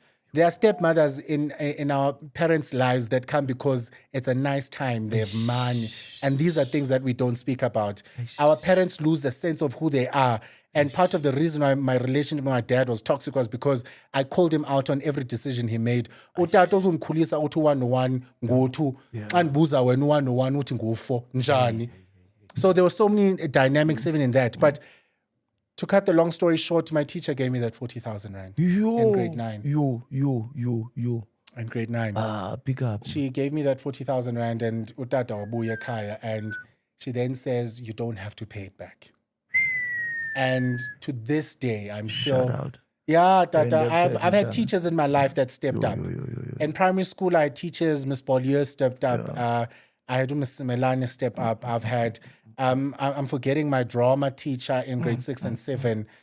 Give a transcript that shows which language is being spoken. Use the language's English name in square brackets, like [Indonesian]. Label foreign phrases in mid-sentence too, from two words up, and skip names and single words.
[English] There are stepmothers in our parents' lives that come because it's a nice time. They have money. And these are things that we don't speak about. Our parents lose a sense of who they are. And part of the reason why my relationship with my dad was toxic was because I called him out on every decision he made. [Xhosa] Utata uzundikhulisa uthi 1 ngo-2. Xa ndibuza wena 1 uthi ngo-4 njani. [English] So there were so many dynamics even in that. But to cut the long story short, my teacher gave me that 40,000 rand in grade 9. In grade 9. Pick up. She gave me that 40,000 rand and [Xhosa] utata wabuya kaya, [English] and she then says, you don't have to pay it back. And to this day, I'm still... Shout out. Yeah, Tata. I've had teachers in my life that stepped up. In primary school, I had teachers, Miss Bollier stepped up. I had Miss Melania step up. I've had, I'm forgetting my drama teacher in grade 6 and 7.